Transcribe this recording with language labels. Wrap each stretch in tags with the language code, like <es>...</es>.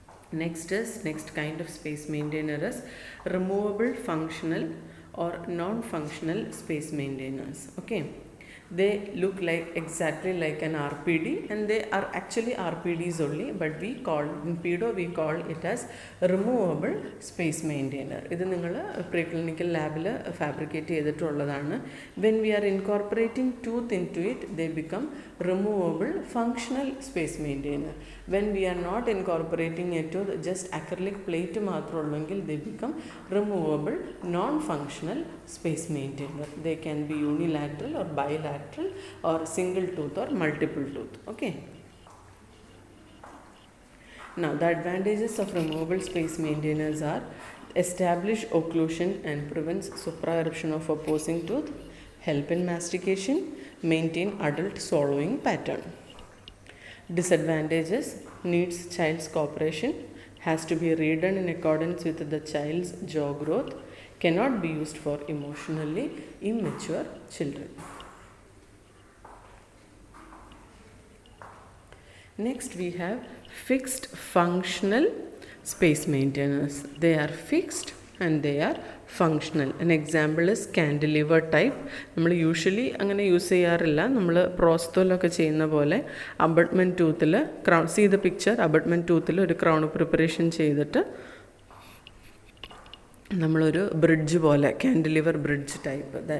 <en>Next kind of space maintainer is removable functional or non-functional space maintainers. Okay, they look like exactly like an RPD, and they are actually RPDs only, but we call in pedo we call it as removable space maintainer.</en> <ml>ഇത് നിങ്ങൾ preclinical ലാബിൽ fabricate ചെയ്തിട്ടുള്ളതാണ്.</ml> <en>when we are incorporating tooth into it, they become removable functional space maintainer. when we are not incorporating a tooth, just acrylic plate</en> <ml>മാത്രമുള്ളെങ്കിൽ</ml> <en>they become removable non-functional space maintainer. They can be unilateral or bilateral or single tooth or multiple tooth. Okay, now the advantages of removable space maintainers are establish occlusion and prevents supra-eruption of opposing tooth, help in mastication, maintain adult swallowing pattern. Disadvantages: needs child's cooperation, has to be redone in accordance with the child's jaw growth, cannot be used for emotionally immature children. Next we have fixed functional space maintainers. They are fixed and they are functional. An example is cantilever type.</en> <ml>നമ്മൾ usually അങ്ങനെ use ചെയ്യാറില്ല. നമ്മൾ പ്രോസ്തോലൊക്കെ ചെയ്യുന്ന പോലെ abutment ടൂത്തിൽ crown,</ml> <en>see the picture,</en> <ml>abutment ടൂത്തിൽ ഒരു crown preparation ചെയ്തിട്ട് നമ്മളൊരു bridge പോലെ, കാൻഡിലിവർ ബ്രിഡ്ജ് ടൈപ്പ്.</ml>